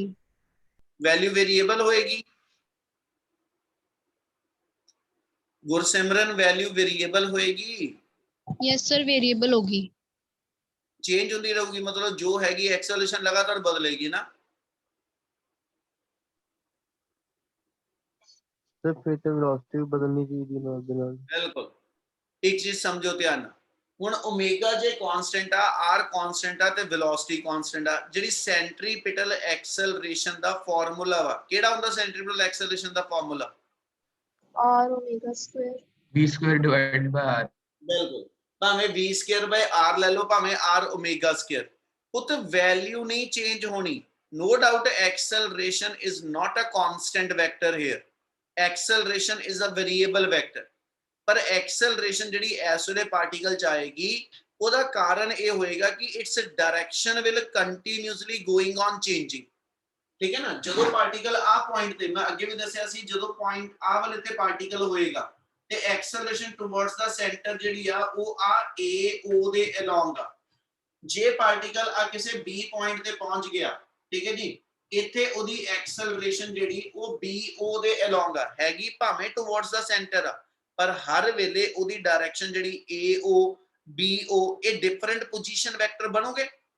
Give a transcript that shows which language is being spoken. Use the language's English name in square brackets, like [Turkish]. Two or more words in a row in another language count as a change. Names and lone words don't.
[English] value variable [Punjabi] ਹੋਏਗੀ। ਗੁਰਸਿਮਰਨ [English] value variable [Punjabi] ਹੋਏਗੀ, [English] yes sir variable [Hindi] होगी। [Punjabi] ਚੇਂਜ ਹੁੰਦੀ ਰਹੂਗੀ ਮਤਲਬ ਜੋ ਹੈਗੀ ਐਕਸਲਰੇਸ਼ਨ ਲਗਾਤਾਰ ਬਦਲੇਗੀ ਨਾ। [Hindi] सर फिर तो वेलोसिटी बदलनी चाहिए [Punjabi] ਨਾਲ ਦੇ ਨਾਲ। ਬਿਲਕੁਲ ਇੱਕ ਚੀਜ਼ ਸਮਝੋ ਧਿਆਨ ਨਾਲ। ਹੁਣ ਓਮੇਗਾ ਜੇ ਕਾਂਸਟੈਂਟ ਆ, [English] R constant [Punjabi] ਆ ਤੇ [English] velocity constant [Punjabi] ਆ। ਜਿਹੜੀ [English] centripetal acceleration [Punjabi] ਦਾ ਫਾਰਮੂਲਾ ਵਾ ਕਿਹੜਾ ਹੁੰਦਾ? [English] centripetal acceleration [Punjabi] ਦਾ ਫਾਰਮੂਲਾ [English] R omega square. V square divided by R. [Punjabi] ਬਿਲਕੁਲ, ਭਾਵੇਂ [English] v square by r [Punjabi] ਲੈ ਲਓ ਭਾਵੇਂ [English] r omega square, [Punjabi] ਉੱਤੇ ਵੈਲਿਊ ਨਹੀਂ ਚੇਂਜ ਹੋਣੀ। [English] no doubt acceleration is not a constant vector here, acceleration is a variable vector, [Punjabi] ਪਰ acceleration ਜਿਹੜੀ ਇਸ ਵੇਲੇ ਪਾਰਟੀਕਲ ਚ ਆਏਗੀ ਉਹਦਾ ਕਾਰਨ ਇਹ ਹੋਏਗਾ ਕਿ [English] its direction will continuously going on changing। [Punjabi] ਠੀਕ ਹੈ ਨਾ, ਜਦੋਂ ਪਾਰਟੀਕਲ ਆ ਪੁਆਇੰਟ ਤੇ, ਮੈਂ ਅੱਗੇ ਵੀ ਦੱਸਿਆ ਸੀ ਜਦੋਂ ਪੁਆਇੰਟ ਆ ਵਾਲੇ ਤੇ ਪਾਰਟੀਕਲ ਹੋਏਗਾ ਤੇ [English] acceleration towards the center [Punjabi] ਜਿਹੜੀ ਆ ਉਹ ਆ AO ਦੇ ਅਲੋਂਗ ਆ। ਜੇ ਪਾਰਟੀਕਲ ਆ ਕਿਸੇ B ਪੁਆਇੰਟ ਤੇ ਪਹੁੰਚ ਗਿਆ, ਠੀਕ ਹੈ ਜੀ, ਇੱਥੇ ਉਹਦੀ ਐਕਸਲਰੇਸ਼ਨ ਜਿਹੜੀ ਉਹ BO ਦੇ ਅਲੋਂਗ ਆ ਹੈਗੀ, ਭਾਵੇਂ [English] towards the center [Punjabi] ਆ ਪਰ ਹਰ ਵੇਲੇ ਉਹਦੀ ਡਾਇਰੈਕਸ਼ਨ ਜਿਹੜੀ AO BO ਇਹ [English] different position vector [Punjabi] ਬਣੋਗੇ।